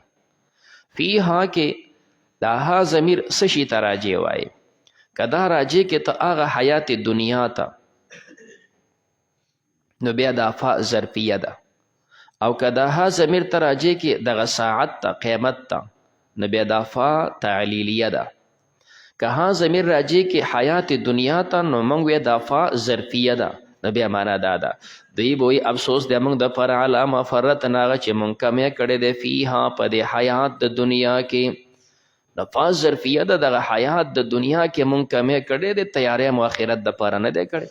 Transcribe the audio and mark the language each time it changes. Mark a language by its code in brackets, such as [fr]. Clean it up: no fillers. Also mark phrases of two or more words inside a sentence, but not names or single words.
[ps] فیها کې دا ها ضمیر څه شي ته راجع وایي؟ که دا راجع کې ته هغه حیات دنیا ته نو بیا دا فا ظرفیه ده، او که دا ها ضمیر ته راجع کې دغه ساعت ته قیامت ته نو بیا دا فا تعلیلیه ده. که ها ضمیر راجع کې حیات دنیا ته نو موږ وی دا فا ظرفیه ده. نو بیا معنا دا ده دوی به وایي افسوس دی موږ د پر [ar] علی ما فرطنا [ps] هغه چې موږ کمی کړی دی فیها په دې حیات د دنیا کې. د فا ظرفیه ده دغه حیات د دنیا کې مونږ کمی کړی دی، تیاری مو آخرت دپاره نه دی کړی.